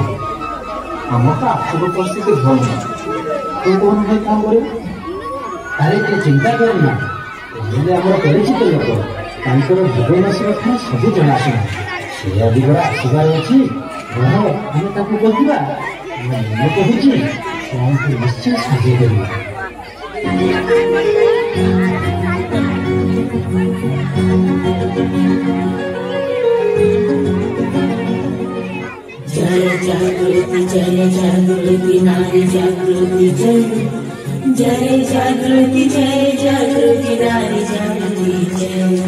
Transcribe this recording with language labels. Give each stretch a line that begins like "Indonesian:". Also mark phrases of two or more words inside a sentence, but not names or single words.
Odia: ଆମର ତ ଆର୍ଥିକ ପରିସ୍ଥିତି ଭଲ ନାହିଁ। ତୁ କହୁନୁ ଭାଇ କଣ କରିବୁ? ଆରେ ତୁ ଚିନ୍ତା କରନା, ହେଲେ ଆମର ପରିଚିତ ଲୋକ, ତାଙ୍କର ଭୁବନେଶ୍ୱର ଠାରେ ସବୁ ଜଣାଶୁଣା। ସେ ଦିଗରେ ଆସିବାର ଅଛି। ଆମେ ତାକୁ କହିବା। ମୁଁ କହୁଛି ସେ ଆମକୁ ନିଶ୍ଚୟ ସାହାଯ୍ୟ କରିବ।
Hindi: जय जागृति नारी जागृति जय जय जागृति नारी जागृति जय